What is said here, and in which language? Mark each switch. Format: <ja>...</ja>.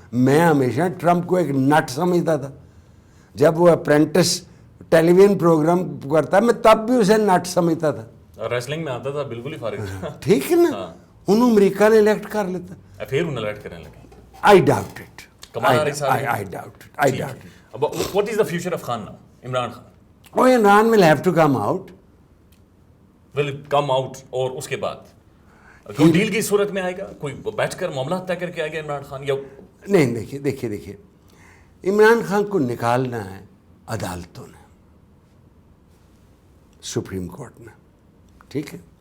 <ur>میں ہمیشہ ٹرمپ کو ایک نٹ سمجھتا تھا. جب وہ اپرینٹس ٹیلی ویژن پروگرام کرتا میں تب بھی اسے نٹ سمجھتا تھا. ریسلنگ میں آتا تھا بالکل ہی فارغ تھا. ٹھیک ہے نا, انہوں امریکہ نے الیکٹ کر لیتا. پھر انہیں الیکٹ کرنے لگے.</ur> <en>I doubt it.</en> <ur>کمال حارث آ رہے ہیں.</ur> <en>I doubt it. I doubt it. What is the future of Khan now? Imran Khan. Oh, Imran will have to come out. Will it come out</en> <ur>اور اس کے بعد کوئی ڈیل کی صورت میں آئے گا, کوئی بیٹھ کر معاملات طے کر کے آئے گا عمران خان, یا نہیں دیکھیے عمران خان کو نکالنا ہے عدالتوں نے, سپریم کورٹ نے, ٹھیک ہے.</ur>